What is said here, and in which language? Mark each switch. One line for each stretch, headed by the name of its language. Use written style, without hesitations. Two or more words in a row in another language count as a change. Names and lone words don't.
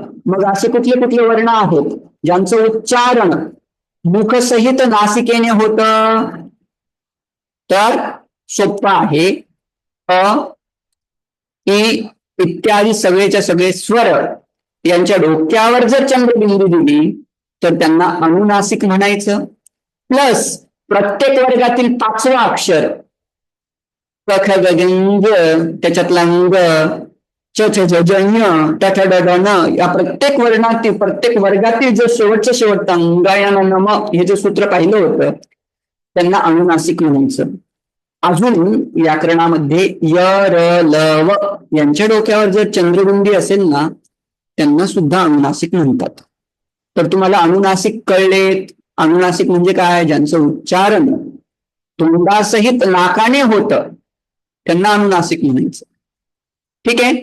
Marathi: मग असे कुठले कुठले वर्ण आहेत ज्यांचं उच्चारण मुखसहित नासिकेने होतं, तर सोपं आहे. अ इ इत्यादी सगळेच्या सगळे स्वर यांच्या डोक्यावर जर चंद्रबिंदू दिली तर त्यांना अनुनासिक म्हणायचं. प्लस प्रत्येक वर्गातील 5वं अक्षर क ख ग घ ङ, त्याच्यातला ङ, च छ ज ज ञ, ट ठ ड ढ ण, या प्रत्येक वर्गातील जो शेवटचा ङ न म हे जे सूत्र पाहिलं होतं त्यांना अनुनासिक म्हणायचं. अजून व्याकरणामध्ये य र ल व यांच्या डोक्यावर जर चंद्रबिंदी असेल ना त्यांना सुद्धा अनुनासिक म्हणतात. तर तुम्हाला अनुनासिक कळलेत. अनुनासिक म्हणजे काय? ज्यांचं उच्चारण तोंडासहित नाकाने होतं त्यांना अनुनासिक म्हणायचं. ठीक आहे.